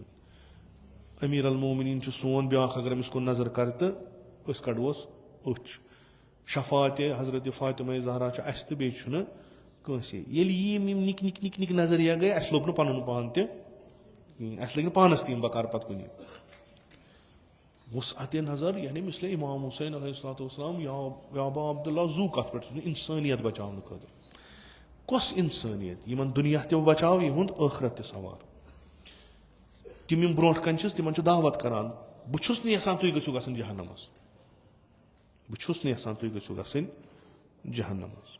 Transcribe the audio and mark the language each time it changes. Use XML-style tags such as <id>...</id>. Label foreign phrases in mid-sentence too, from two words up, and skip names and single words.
<ks>امیٖر المومنیٖن چھُ سون بیاکھ اگر أمِس کُن نظر کرِ تہٕ أسۍ کڑوس أچھ. شفاعتِ حضرت فاطمہ زہرا چھُ اَسہِ تہٕ بیٚیہِ چھُنہٕ کٲنٛسے. ییٚلہِ یِم نِکۍ نِکۍ نِکۍ نِکۍ نظریہ گٔے اَسہِ لوٚب نہٕ پنُن پان تہِ کِہینۍ. اَسہِ لٔگۍ نہٕ پانس تہِ یِم بکار پتہٕ کُنہِ. وُسعتِ نظر یعنی مِثلے اِمام حُسین</ks> <ar>علیہ الصلوۃ والسلام</ar> <ks>یا ابا عبداللہ زوٗ کتھ پٮ۪ٹھ چھُس اِنسٲنیت بچاونہٕ خٲطرٕ. کۄس اِنسٲنیت یِمن دُنیا تہِ بچاو یِہُنٛد ٲخرت تہِ سوار. تِم یِم برونٛٹھ کَنہِ چھِس تِمن چھُ دعوت کران بہٕ چھُس نہٕ یژھان تُہۍ گٔژھِو گژھٕنۍ جہنمس. بہٕ چھُس نہٕ یژھان تُہۍ گٔژھِو گژھٕنۍ جہنمس.</ks>